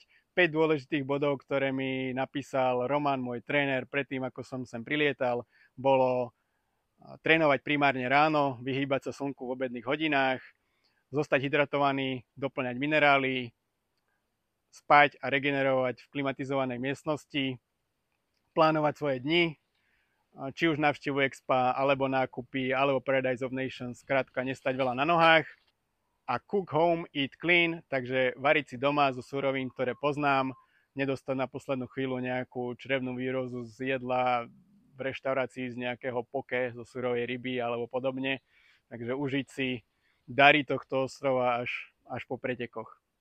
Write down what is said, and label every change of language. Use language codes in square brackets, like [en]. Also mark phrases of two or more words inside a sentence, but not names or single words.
[sk] 5 dôležitých bodov, ktoré mi napísal Roman, môj tréner, predtým ako som sem prilietal, bolo trénovať primárne ráno, vyhýbať sa slnku v obedných hodinách, zostať hydratovaný, doplňať minerály, spať a regenerovať v klimatizovanej miestnosti, plánovať svoje dni, či už návštevu Expa, alebo nákupy, alebo Paradise of Nations, skrátka nestať veľa na nohách. [en] A cook home, eat clean, [sk] takže variť si doma zo surovín, ktoré poznám, nedostať na poslednú chvíľu nejakú črevnú výrozu z jedla v reštaurácii z nejakého poke zo surovej ryby alebo podobne. Takže užiť si dary tohto ostrova až po pretekoch.